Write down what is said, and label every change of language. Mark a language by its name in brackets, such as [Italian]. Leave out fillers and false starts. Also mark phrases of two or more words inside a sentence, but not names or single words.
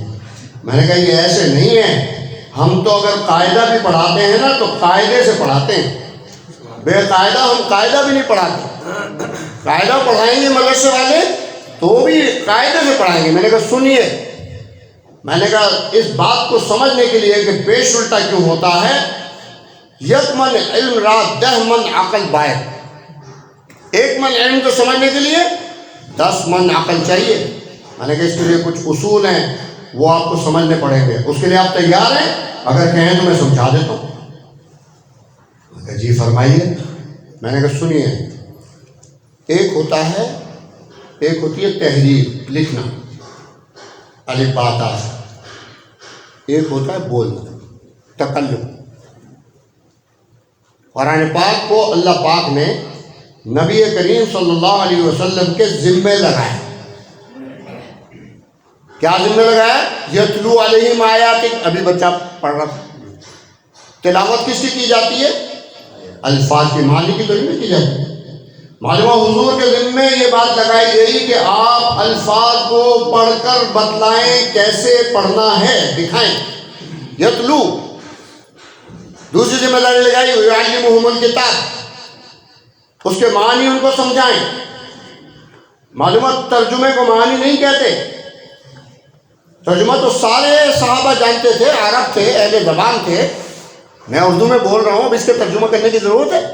[Urdu] میں نے کہا یہ ایسے نہیں ہے، ہم تو اگر قاعدہ بھی پڑھاتے ہیں نا تو قاعدے سے پڑھاتے ہیں، بے قاعدہ ہم قاعدہ بھی نہیں پڑھاتے۔ قاعدہ پڑھائیں گے مدرسے والے تو بھی قاعدے سے پڑھائیں گے۔ میں نے کہا سنیے، میں نے کہا اس بات کو سمجھنے کے لیے کہ پیش الٹا کیوں ہوتا ہے، [Persian] یک من علم را 10 من عقل باید، [Urdu] 1 من علم کو سمجھنے کے لیے 10 من عقل چاہیے۔ میں نے کہا اس کے لیے کچھ اصول ہیں وہ آپ کو سمجھنے پڑیں گے، اس کے لیے آپ تیار ہیں؟ اگر کہیں تو میں سمجھا دیتا ہوں۔ میں نے کہا جی فرمائیے۔ میں نے کہا سنیے، ایک ہوتی ہے تحریر لکھنا الف با تا سے، ایک ہوتا ہے بولنا تکلم۔ قرآن پاک کو اللہ پاک نے نبی کریم صلی اللہ علیہ وسلم کے ذمے لگایا۔ کیا ذمہ لگایا؟ [Arabic] یتلو علیہم آیاتک، [Urdu] ابھی بچہ پڑھ رہا تھا۔ تلاوت کس کی جاتی ہے؟ الفاظ کی، معنی کی تو نہیں کی جاتی۔ معلومہ حضور کے ذمے یہ بات لگائی گئی کہ آپ الفاظ کو پڑھ کر بتلائیں کیسے پڑھنا ہے، دکھائیں۔ یتلو دوسری ذمہ داری لگائی [Arabic] وَيُعَلِّمُهُمُ الْكِتَابَ، [Urdu] اس کے معنی ان کو سمجھائیں. معلومات ترجمے کو معنی نہیں کہتے. ترجمہ تو سارے صحابہ جانتے تھے، عرب تھے، اہل زبان تھے. میں اردو میں بول رہا ہوں، اب اس کے ترجمہ کرنے کی ضرورت ہے؟